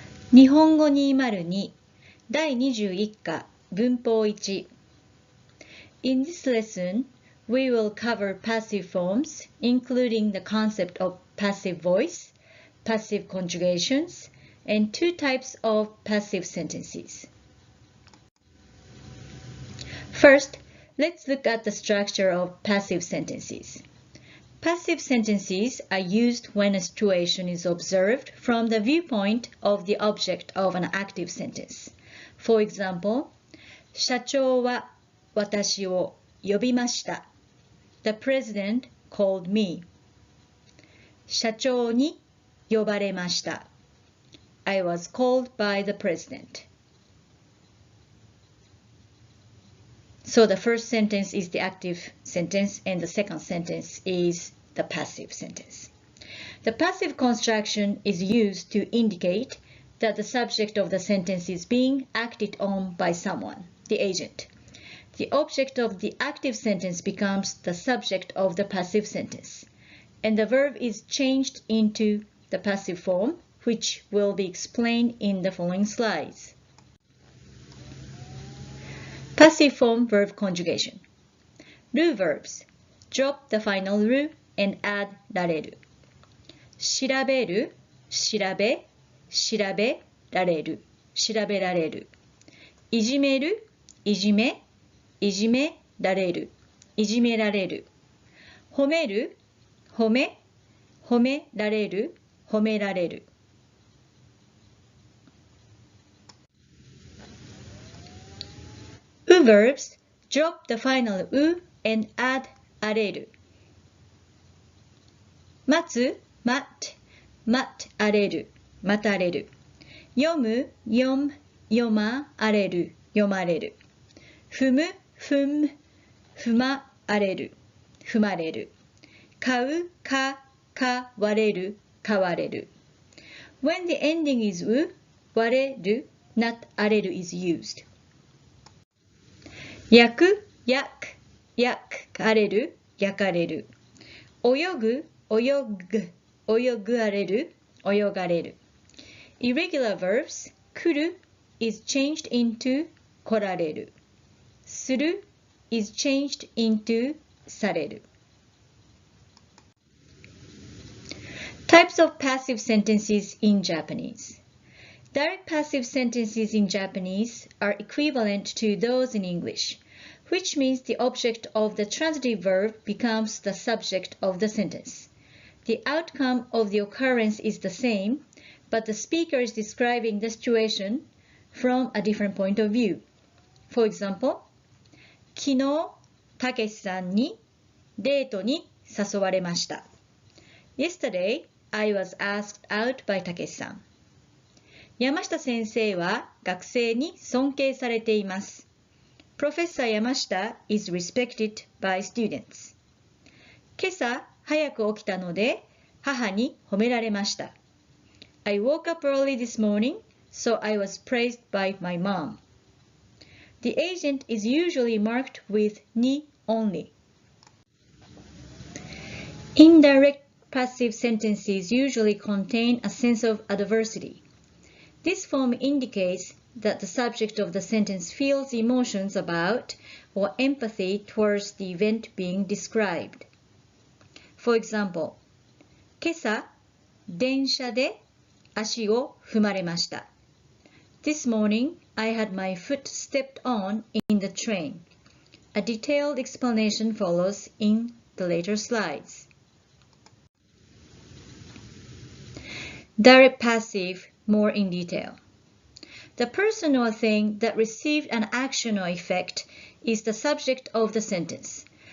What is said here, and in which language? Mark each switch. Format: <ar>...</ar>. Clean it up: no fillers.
<ja>日本語202第21課文法1</ja> <en>In this lesson, we will cover passive forms, including the concept of passive voice, passive conjugations, and two types of passive sentences. First, let's look at the structure of passive sentences. Passive sentences are used when a situation is observed from the viewpoint of the object of an active sentence. For example,</en> <ja>社長は私を呼びました。</ja> <en>The president called me.</en> <ja>社長に呼ばれました。</ja> <en>I was called by the president. So the first sentence is the active sentence and the second sentence is the passive sentence. The passive construction is used to indicate that the subject of the sentence is being acted on by someone, the agent. The object of the active sentence becomes the subject of the passive sentence, and the verb is changed into the passive form, which will be explained in the following slides. Passive form verb conjugation. Ru verbs. Drop the final ru and add られる。</en> <ja>調べる、調べ、調べられる、調べられる。いじめる、いじめ、いじめられる、いじめられる。褒める、褒め、褒められる、褒められる。</ja> <en>U verbs, drop the final u and add あれる。</en> <ja>待つ、待、待あれる、待たれる。読む、読む、読まあれる、読まれる。踏む、踏む、踏まあれる、踏まれる。買う、買われる、買われる。</ja> <en>When the ending is u, われる、not あれる is used.</en> <ja>焼く、焼く、焼かれる、焼かれる。泳ぐ、泳ぐ、泳がれる、泳がれる。</ja> <en>Irregular verbs, 来る is changed into 来られる。する is changed into される。 Types of passive sentences in Japanese. Direct passive sentences in Japanese are equivalent to those in English, which means the object of the transitive verb becomes the subject of the sentence. The outcome of the occurrence is the same, but the speaker is describing the situation from a different point of view. For example,</en> <ja>昨日、たけしさんにデートに誘われました。</ja> <en>Yesterday, I was asked out by たけしさん。</en> <ja>山下先生は学生に尊敬されています。</ja> <en>Professor Yamashita is respected by students.</en> <ja>今朝早く起きたので母に褒められました。</ja> <en>I woke up early this morning, so I was praised by my mom. The agent is usually marked with に only. Indirect passive sentences usually contain a sense of adversity. This form indicates that the subject of the sentence feels emotions about or empathy towards the event being described. For example,</en> <ja>今朝、電車で足を踏まれました。</ja> <en>This morning, I had my foot stepped on in the train. A detailed explanation follows in the later slides. Direct passive, more in detail. The person or thing that received an action or effect is the subject of the sentence.</en>